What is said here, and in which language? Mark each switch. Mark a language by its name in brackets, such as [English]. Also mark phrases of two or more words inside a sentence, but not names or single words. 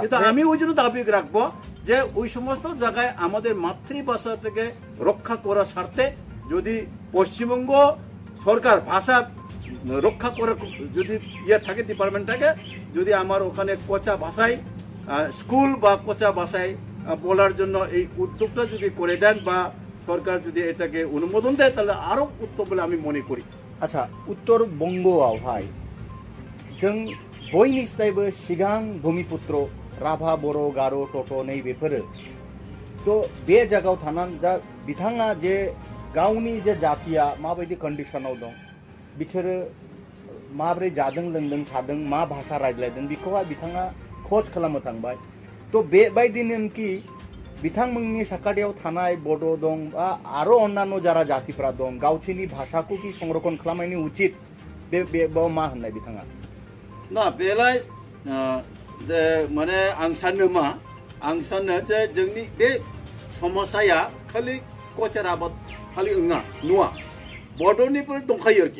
[Bangla] কিন্তু আমি ওই জন্য দাবি রাখবো যে ওই সমস্ত জায়গায় আমাদের মাতৃভাষাটাকে রক্ষা করার স্বার্থে যদি পশ্চিমবঙ্গ সরকার ভাষা রক্ষা করার যদি থাকে ডিপার্টমেন্টটাকে, যদি আমার ওখানে কোচা ভাষায় স্কুল বা কোচা ভাষায় বলার জন্য এই উদ্যোগটা যদি করে দেন বা সরকার যদি এটাকে অনুমোদন দেয়, তাহলে আরো উত্তম বলে আমি মনে করি। [Bodo] आच्छा उत्तरबंगआवहाय जों बयनिफ्रायबो सिगां भूमिपुत्र राभा बर' गार' टट' नै बेफोरो तो बे जायगायाव थानानै दा बिथाङा जे गावनि जे जातिया माबायदि कन्डिशनाव दं, बिसोरो माब्रै जादों लोंदों थादों, मा भाषा रायज्लायदों, बेखौहाय बिथाङा खोज खालामनो थांबाय। तो बेबायदिनोखि बिथांमोननि साखाथियाव थानाय बड' दं बा आरो अन्यान्य जारा जातिफ्रा दं, गावसोरनि भाषाखौ कि संरक्षण खालामनायनि उचित बे मा होननाय बिथाङा? ना बेलाय माने आं सानो मा, आं सानो जे जोंनि बे समस्याया खालि कचार आबाद खालि नुवा, बड'निफ्राय दंखायो आरोखि।